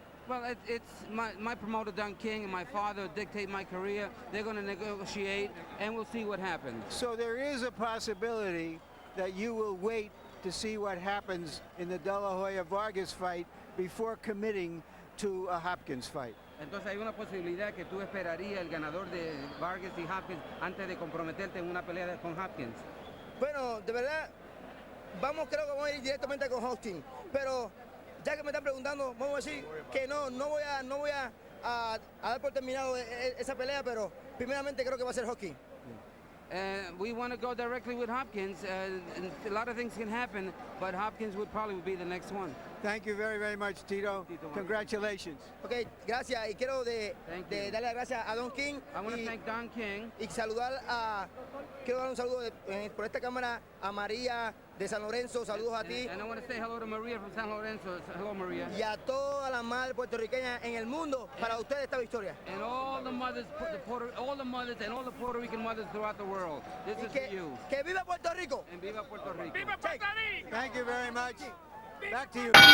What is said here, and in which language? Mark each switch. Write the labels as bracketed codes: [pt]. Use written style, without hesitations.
[en] Well, it's my promoter, Don King, and my father dictate my career. They're going to negotiate, and we'll see what happens. So there is a possibility that you will wait to see what happens in the De La Hoya-Vargas fight before committing to a Hopkins fight. [es] Entonces hay una posibilidad que tú esperarías el ganador de Vargas y Hopkins antes de comprometerte en una pelea con Hopkins. Bueno, de verdad, creo que vamos a ir directamente con Hopkins, pero ya que me están preguntando, vamos a decir que no voy a dar por terminado esa pelea, pero primeramente creo que va a ser Hopkins. [en] We want to go directly with Hopkins. And a lot of things can happen, but Hopkins would probably be the next one. Thank you very, very much, Tito. Congratulations. [es] Okay, gracias. Y quiero darle las gracias a Don King. [en] I want to thank Don King. [es] Y quiero dar un saludo por esta cámara a María de San Lorenzo. Saludos a ti. [en] And I want to say hello to Maria from San Lorenzo. Hello, Maria. [es] Y a todas las madres puertorriqueñas en el mundo para ustedes esta victoria. [en] And all the mothers, and all the Puerto Rican mothers throughout the world. This is for you. [es] Que viva Puerto Rico. [en] And viva Puerto Rico. [es] ¡Viva Puerto Rico! [en] Thank you very much. Back to you.